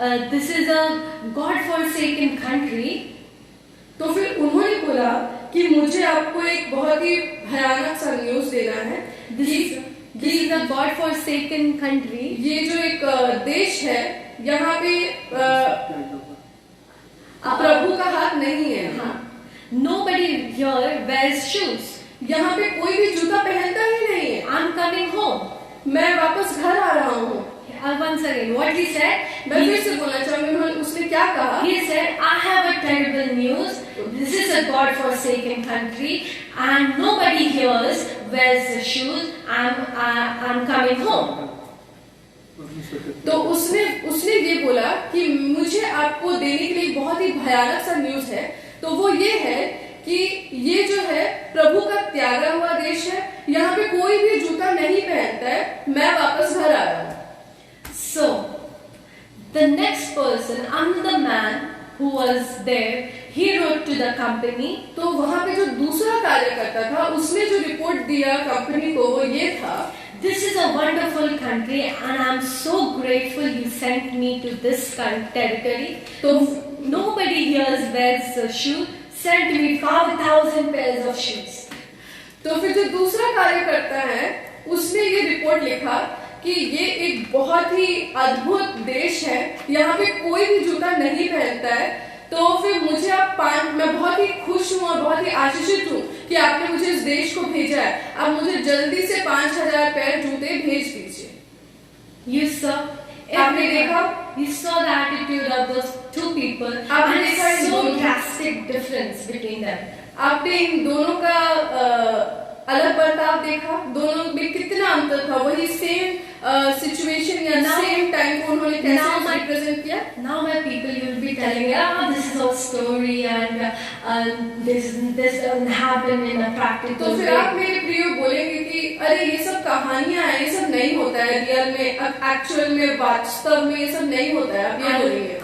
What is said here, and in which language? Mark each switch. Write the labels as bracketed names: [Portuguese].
[English] This is a God-forsaken country. [Hindi] तो फिर उन्होंने बोला कि मुझे आपको एक बहुत ही भयानक सा न्यूज देना है। [English] This is a God-forsaken country. [Hindi] ये जो एक देश है, यहाँ पे प्रभु का हाथ नहीं है। हाँ. [English] Nobody here wears shoes. [Hindi] यहाँ पे कोई भी जूता पहनता ही नहीं है। [English] I'm coming home. [Hindi] मैं वापस घर आ रहा हूँ। [English] Once again, what he said? [Hindi] मैं फिर से बोलना चाहूंगी, उसने क्या कहा? [English] He said, I have a terrible news. This is a God-forsaken country, and nobody here wears the shoes. I'm coming home. [Hindi] तो उसने ये बोला कि मुझे आपको देने के लिए बहुत ही भयानक सा न्यूज है। तो वो ये है कि ये जो है प्रभु का त्यागा हुआ देश है, यहाँ पे कोई भी जूता नहीं पहनता है, मैं वापस घर आ रहा हूँ। [English] So, the next person, another man who was there, he wrote to the company. [Hindi] तो वहाँ पे जो दूसरा कार्यकर्ता था, उसने जो रिपोर्ट दिया कंपनी को वो ये था, [English] This is a wonderful country and I'm so grateful you sent me to this territory. So nobody here wears a shoe. Sent me 5,000 pairs of shoes. [Hindi] तो फिर जो दूसरा कार्यकर्ता है, उसने ये रिपोर्ट लिखा कि ये एक बहुत ही अद्भुत देश है, यहाँ पे कोई भी जूता नहीं पहनता है। तो फिर मुझे मैं बहुत ही खुश हूँ और बहुत ही आशीषित हूँ कि आपने मुझे इस देश को भेजा है। आप मुझे जल्दी से 5,000 पैर जूते भेज दीजिए। [English] You saw, [Hindi] आपने देखा? [English] You saw the attitude of those 2 people. [Hindi] आपने [English] And [Hindi] देखा [English] so drastic difference between them. [Hindi] आपने इन दोनों का अलग बर्ताव देखा, दोनों में कितना अंतर था, वही [English] same situation [Hindi] या [English] same time [Hindi] को उन्होंने कैसे [English] represent [Hindi] किया? [English] Now my people, you will be telling me, this is our story and this doesn't happen in a practical [Hindi] तो फिर [English] way. [Hindi] आप मेरे प्रियो बोलेंगे कि अरे ये सब कहानियां हैं, ये सब नहीं होता है [English] real [Hindi] में, [English] actual [Hindi] में, वास्तव में ये सब नहीं होता है, आप ये बोलेंगे।